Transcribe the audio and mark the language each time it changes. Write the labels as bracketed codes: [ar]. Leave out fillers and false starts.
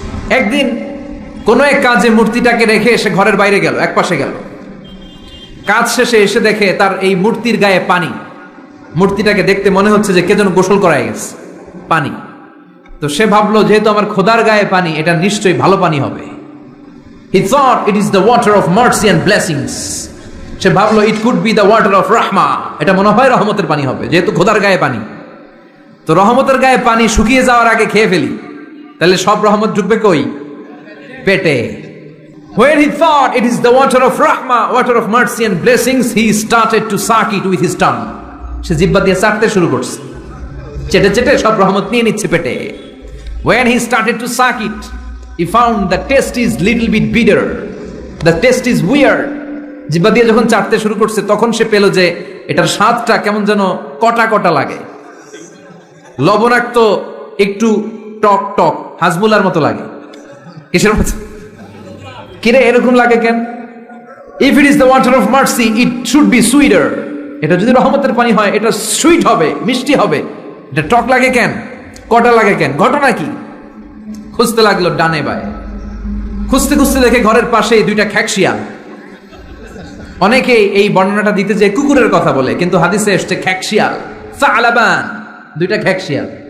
[bn] একদিন কোনো এক কাজে মূর্তিটাকে রেখে সে ঘরের বাইরে গেল, এক পাশে গেল। কাজ শেষে এসে দেখে তার এই মূর্তির গায়ে পানি। মূর্তিটাকে দেখতে মনে হচ্ছে যে কে যেন গোসল করায় গেছে, পানি। তো সে ভাবলো যেহেতু আমার খোদার গায়ে পানি, এটা নিশ্চয়ই ভালো পানি হবে। [en] He thought it is the water of mercy and blessings. [bn] সে ভাবলো [en] it could be the water of rahma. [bn] এটা মনে হয় রহমতের পানি হবে, যেহেতু খোদার গায়ে পানি। তো রহমতের গায়ে পানি শুকিয়ে যাওয়ার আগে খেয়ে ফেলি, তাহলে সব রহমত ঢুকবে কই? পেটে। [en] When he thought it is the water of rahma, water of mercy and blessings, he started to suck it with his tongue. [bn] সে জিহ্বা দিয়ে চাটতে শুরু করছে, চেটে চেটে সব রহমত নিয়ে নিচ্ছে পেটে। [en] When he started to suck it, he found the taste is little bit bitter. The taste is weird. [bn] জিহ্বা দিয়ে যখন চাটতে শুরু করছে তখন সে পেল যে এটার স্বাদটা কেমন যেন কটা কটা লাগে, লবণাক্ত, একটু টক টক, হাজমুলার মতো লাগে। কিসের মতো? কিরে এরকম লাগে কেন? [en] If it is the water of mercy, it should be sweeter. [bn] এটা যদি রহমতের পানি হয় এটা সুইট হবে, মিষ্টি হবে। এটা টক লাগে কেন, কটা লাগে কেন, ঘটনা কি? খুঁজতে লাগলো ডানে বায়ে, খুঁজতে খুঁজতে দেখে ঘরের পাশে দুইটা খ্যাকশিয়াল। অনেকে এই বর্ণনাটা দিতে যে কুকুরের কথা বলে, কিন্তু হাদিসে এসছে খ্যাকশিয়াল, সালাবান, দুইটা খ্যাকশিয়াল।